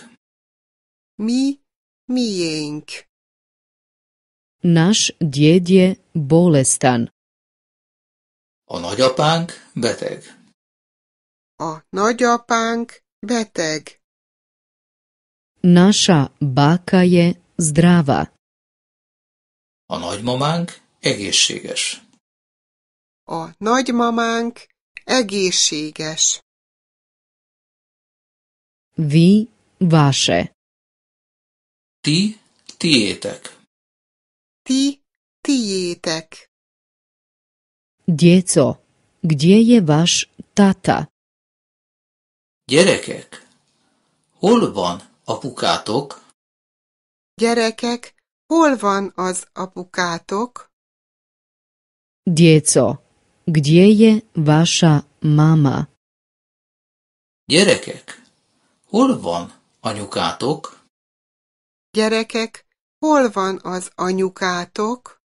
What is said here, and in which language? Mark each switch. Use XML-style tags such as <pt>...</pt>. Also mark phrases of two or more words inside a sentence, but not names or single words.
<hu>Mi, miénk.</hu> <hr>Naš djed je bolestan.</hr> <hu>A nagyapánk beteg. A nagyapánk beteg.</hu> <hr>Naša baka je zdrava.</hr> <hu>A nagymamánk egészséges. A nagymamánk egészséges.</hu> <hr>Vi, vaše.</hr> <hu>Ti, tiétek. Ti, tiétek.</hu> <hr>Djeco, gdje je vaš tata?</hr> <hu>Gyerekek, hol van apukátok? Gyerekek, hol van az apukátok?</hu> <hr>Djeco, gdje je vaša mama?</hr> <hu>Gyerekek, hol van anyukátok? Gyerekek, hol van az anyukátok?</hu>